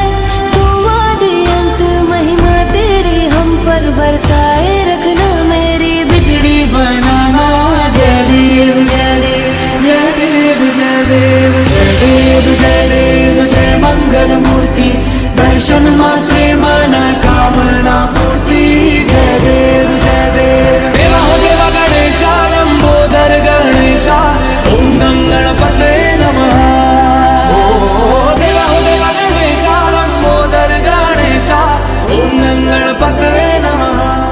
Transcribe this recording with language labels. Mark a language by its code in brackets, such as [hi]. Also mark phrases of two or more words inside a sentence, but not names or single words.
[hi] तुम आदि अंत महिमा तेरी हम पर बरसाए रखना, मेरी बिगड़ी [mr] बनाना जय देव जय देव जय देव जय देव जय देव जय देव जय मंगल मूर्ति दर्शन मात्रे मन कामना पूर्ति जय देव जय देव [hi] देवा हो देवा गणेशा लंबोदर गणेशा [sa] ओम गं गणपते नमः [hi] ओ देवा हो देवा गणेशा लंबोदर गणेशा [sa] ओम गं गणपते नमः